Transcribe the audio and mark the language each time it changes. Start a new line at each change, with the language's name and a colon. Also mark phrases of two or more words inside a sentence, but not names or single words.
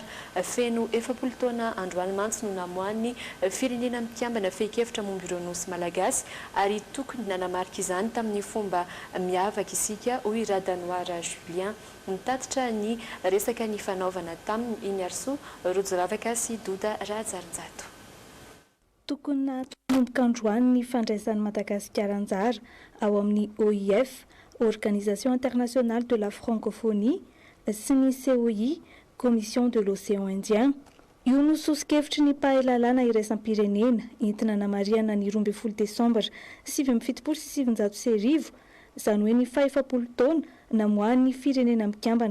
Malagasy: Feno 70 taona androany mantsy no namohan'ny firenena mikambana fehi-kevitra momba ireo nosy malagasy ary tokony nanamarika izany tamin'ny fomba miavaka isika hoy Radanoara Julien. Nitatitra ny resaka ny fanaovana tamin'ny iny arso rojo ravaka sy Doda Rajarinjato. tokony natomboka androany ny fandraisan'ny Madagasikara anjara ao amin'ny OIF,
French: Organisation internationale de la francophonie,
Malagasy: sy ny
French: COI, Commission de l'océan Indien.
Malagasy: Io no sosokevitry ny mpahalalana iraisam-pirenena entina namariana ny 12 Desambra 1977 izany hoe ny faha-50 taona namoahan'ny firenena mikambana.